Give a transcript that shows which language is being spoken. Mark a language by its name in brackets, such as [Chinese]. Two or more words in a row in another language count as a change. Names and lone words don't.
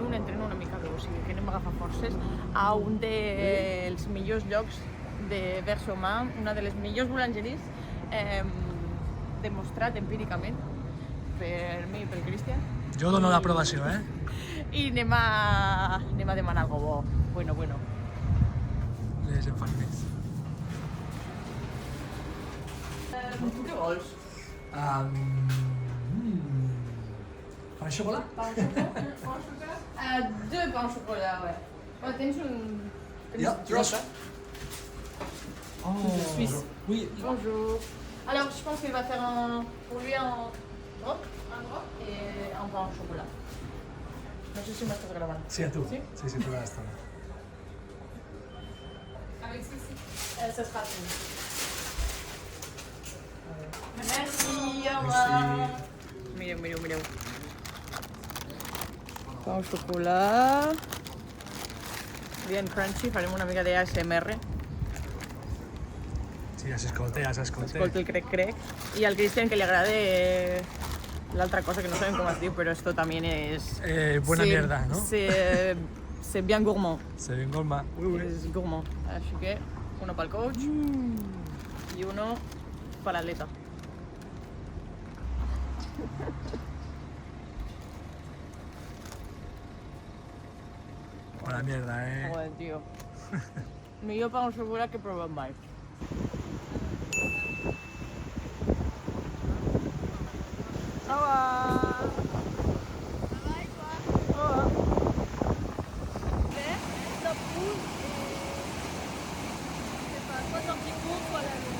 [Catalan] un entreno una mica dur, o sigui que anem a agafar forces a un dels millors llocs de verso humà, una de les millors boulangeries demostrat empíricament per mi i pel Cristian. Jo dono l'aprovació, I anem a demanar algo bo, bueno. Les enfarines. Tu què vols? [French] Pain au chocolat? Pain au chocolat? Deux pains au chocolat, ouais. [Catalan] Tens un... Ja, rosa. Oh, [French] Suisse. Oui. Bonjour. Alors, je pense qu'il va faire pour lui un drop et un pain au chocolat. [Catalan] No sé si m'estàs gravant. Sí, a tu. Sí? Sí, tu l'estàs. [French] Avec ceci. Ça sera tout. Merci, au revoir. [Catalan] Mireu. [French] Pain au chocolat. [Spanish] Bien crunchy, [Catalan] farem una mica d'ASMR. Sí, ja s'escolta. Escolta el crec. I al Cristian que li agrada l'altra cosa que no sabem com es diu, però [Spanish] esto también es... Buena mierda, ¿no? [French] C'est bien gourmand. [Spanish] Se ven gourmand. Es gourmand. [Catalan] Així que uno pel coach i uno per l'atleta. [Spanish] Buena mierda, Joder, tío. [Catalan] Millor [French] pain au chocolat [Catalan] que he provat mai. [French] Au revoir. Ça va et toi? Vert, top rouge et... Je sais pas, soit sortie courte, soit la longue.